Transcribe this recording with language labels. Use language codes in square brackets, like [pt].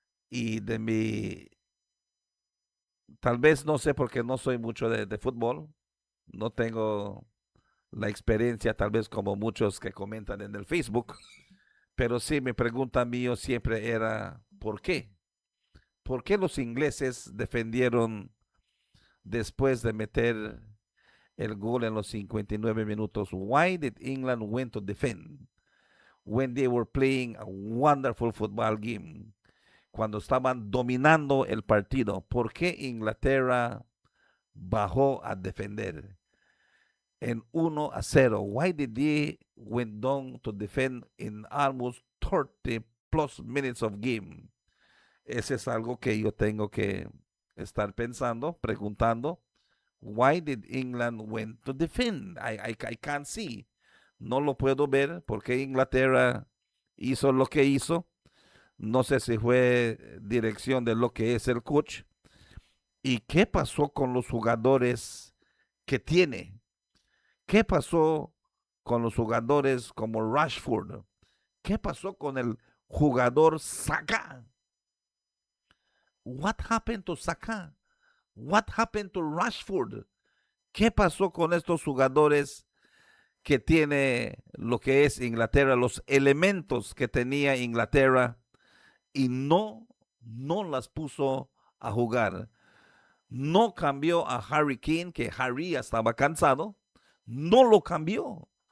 [es] Y tal vez no sé porque no soy mucho de fútbol, no tengo la experiencia tal vez como muchos que comentan en el Facebook, pero sí mi pregunta mío siempre era, ¿por qué? ¿Por qué los ingleses defendieron después de meter el gol en los 59 minutos? [en] Why did England went to defend when they were playing a wonderful football game? [es] Cuando estaban dominando el partido, ¿por qué Inglaterra bajó a defender en 1-0? [en] Why did they went down to defend in almost 30 plus minutes of game? [es] Ese es algo que yo tengo que estar pensando, preguntando. [en] Why did England went to defend? I can't see. [es] No lo puedo ver porque Inglaterra hizo lo que hizo. No sé si fue dirección de lo que es el coach. ¿Y qué pasó con los jugadores que tiene? ¿Qué pasó con los jugadores como Rashford? ¿Qué pasó con el jugador Saka? [en] What happened to Saka? What happened to Rashford? [es] ¿Qué pasó con estos jugadores que tiene lo que es Inglaterra, los elementos que tenía Inglaterra y no las puso a jugar? No cambió a Harry Kane, que Harry ya estaba cansado, no lo cambió.